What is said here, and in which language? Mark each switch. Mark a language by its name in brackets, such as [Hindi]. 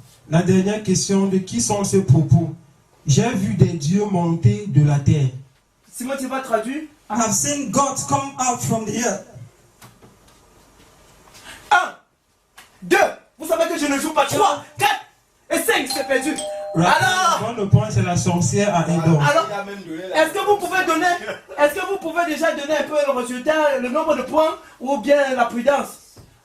[French] La dernière question, de qui sont ces propos? J'ai vu des dieux monter de la terre. Simon, tu vas traduire? [English] I have seen God come out from the earth. [French] 1, 2, vous savez que je ne joue pas 3, 4 et 5, c'est perdu. Alors, Le point, c'est la sorcière à Edom. alors, est-ce que vous pouvez déjà donner un peu le résultat, le nombre de points ou bien la prudence?